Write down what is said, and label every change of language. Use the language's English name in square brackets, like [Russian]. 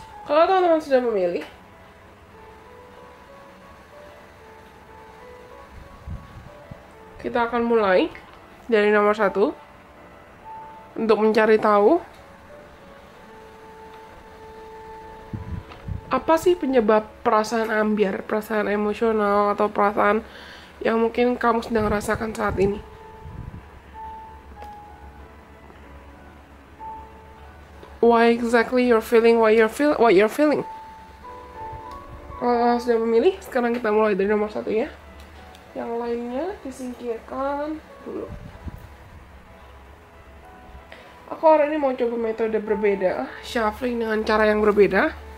[Indonesian] Kalau teman-teman sudah memilih, kita akan mulai dari nomor 1 untuk mencari tahu apa sih penyebab perasaan ambyar, perasaan emosional, atau perasaan yang mungkin kamu sedang rasakan saat ini. [English] Why exactly you're feeling what you're feeling. [Indonesian] Kalau sudah memilih, sekarang kita mulai dari nomor 1 ya. Yang lainnya disingkirkan dulu. Aku hari ini mau coba metode berbeda, shuffling dengan cara yang berbeda.